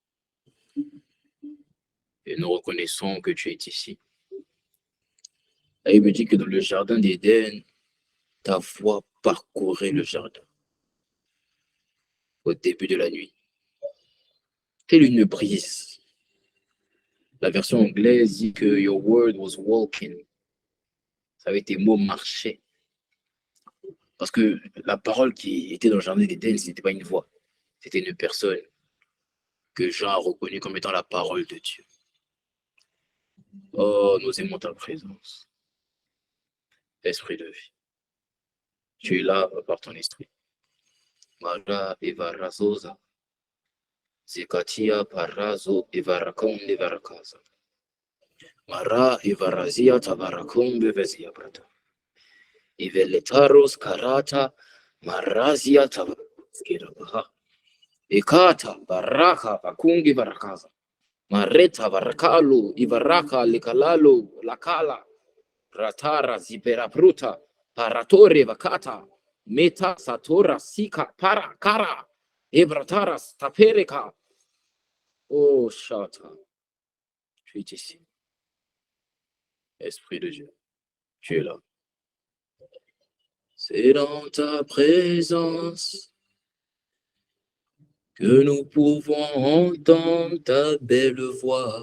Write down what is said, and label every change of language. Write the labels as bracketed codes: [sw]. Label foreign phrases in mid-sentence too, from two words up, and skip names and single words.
[fr] Et nous reconnaissons que tu es ici. Et il me dit que dans le jardin d'Éden, ta voix parcourait le jardin. Au début de la nuit. Telle une brise. La version anglaise dit que [en] your word was walking. [fr] Ça avait été mot marcher. Parce que la parole qui était dans le jardin d'Éden, ce n'était pas une voix. C'était une personne que Jean a reconnue comme étant la parole de Dieu. Oh, nous aimons ta présence. Esprit de vie. Tu es là par ton esprit. Mara evarazosa. Zekatia parazo evarakonde varakaza. Mara evarazia tabarakombe vezia brata. Iveletaros karata marazia tabaraskirabaha. Ekata baraka bakungi barakaza. Mareta barakalo ivaraka likalalo lakala. Ratara zipera pruta paratore vakata. Meta satora sika para kara. Ebrataras tapereka. Oh chata. Tu es ici. Esprit de Dieu. Tu es là. C'est dans ta présence que nous pouvons entendre ta belle voix.